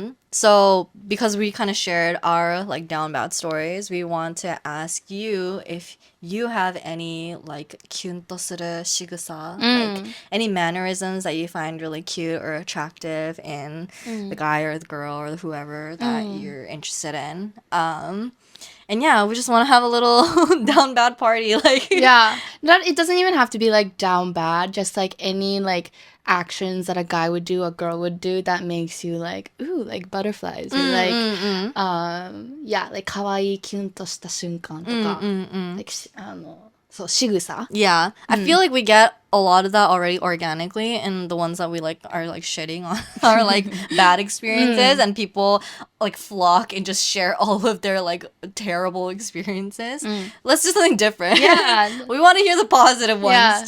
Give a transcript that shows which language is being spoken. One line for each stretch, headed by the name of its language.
English: So because we kind of shared our like down bad stories, we want to ask you if you have any like
Japanese: キュンとする仕草,
English: like any mannerisms that you find really cute or attractive in the guy or the girl or whoever that you're interested in. And yeah, we just want to have a little down bad party. Like, Yeah. It doesn't even have to be like down bad, just like any like actions that a guy would do, a girl would do that makes you like, ooh, like butterflies.
Japanese: Or like, yeah, like 可愛いキュンとした瞬間とか、like そう仕草
English: yeah, I feel like we get a lot of that already organically, and the ones that we like are like shitting on are like bad experiences, and people like flock and just share all of their like terrible experiences. Let's do something different. Yeah. We want to hear the positive ones